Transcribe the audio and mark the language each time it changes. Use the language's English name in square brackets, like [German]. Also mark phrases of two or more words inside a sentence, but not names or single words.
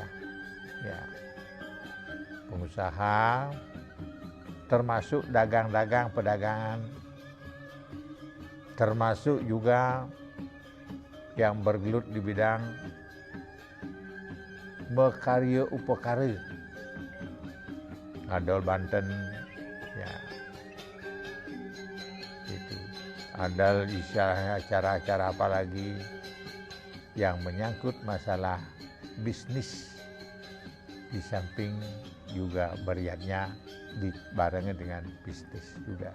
[Indonesian] Ya. Pengusaha termasuk dagang-dagang pedagangan, termasuk juga yang bergelut di bidang berkarya upakara. [Balinese] Adol Banten, [Indonesian] ya, itu. Ada acara-acara apa lagi yang menyangkut masalah bisnis, di samping juga beriatnya dibarengi dengan bisnis juga.